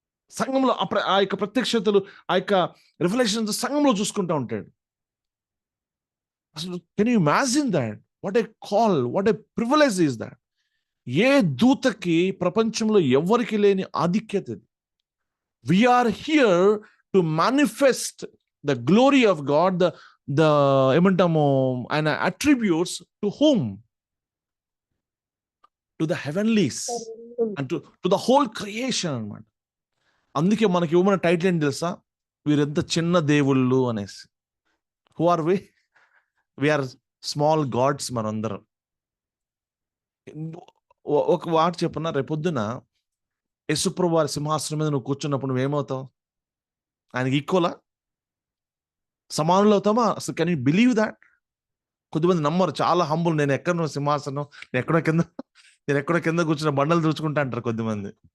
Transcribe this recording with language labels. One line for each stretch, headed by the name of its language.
Telugu: సంఘంలో ఆ యొక్క ప్రత్యక్షతలు, ఆ యొక్క రిఫ్లెక్షన్స్ సంఘంలో చూసుకుంటూ ఉంటాడు.
English: అసలు can you imagine that? What a call, what a privilege is that?
Telugu: ఏ దూతకి ప్రపంచంలో ఎవరికి లేని ఆధిక్యత ఇది.
English: We are here to manifest the glory of God, the
Telugu: ఏమంటాము ఆయన
English: attributes to whom? To the heavenlies and to the whole creation
Telugu: అన్నమాట. అందుకే మనకి ఇవ్వమన్న టైటిల్ ఏంటి తెలుసా? వీరెంత చిన్న దేవుళ్ళు అనేసి.
English: Who are we? We are small gods
Telugu: మనందరం. ఒక మాట చెప్పనా, రేపొద్దున యేసుప్రభువు వారి సింహాసనం మీద నువ్వు కూర్చున్నప్పుడు నువ్వేమవుతావు? ఆయనకి ఈక్వలా, సమానులు అవుతామా? అసలు
English: Can you believe that?
Telugu: కొద్దిమంది నమ్మరు, చాలా హంబుల్. నేను ఎక్కడ సింహాసనం, నేను ఎక్కడో కింద కూర్చున్న బండలు తుడుచుకుంటా అంటారు కొద్దిమంది.